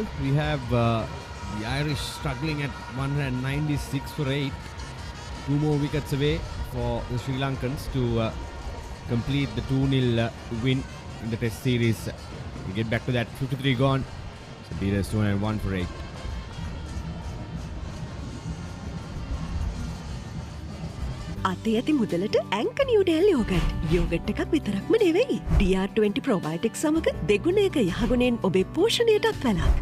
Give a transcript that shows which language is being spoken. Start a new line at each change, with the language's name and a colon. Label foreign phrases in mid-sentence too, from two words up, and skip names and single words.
English: We have the Irish struggling at 196 for 8. 2 more wickets away for the Sri Lankans to complete the 2-0 win in the Test series. We get back to that. 53 gone. So leaders 201 for 8.
Sinhala: අතේ ඇති මුදලට ඇංක නිවඩෙල් යෝගට්. යෝගට් එකක් විතරක්ම නෙවෙයි. DR20 ප්‍රොබයොටික්ස් සමග දෙගුණයක යහගුණෙන් ඔබේ පෝෂණයටත් වැළක්.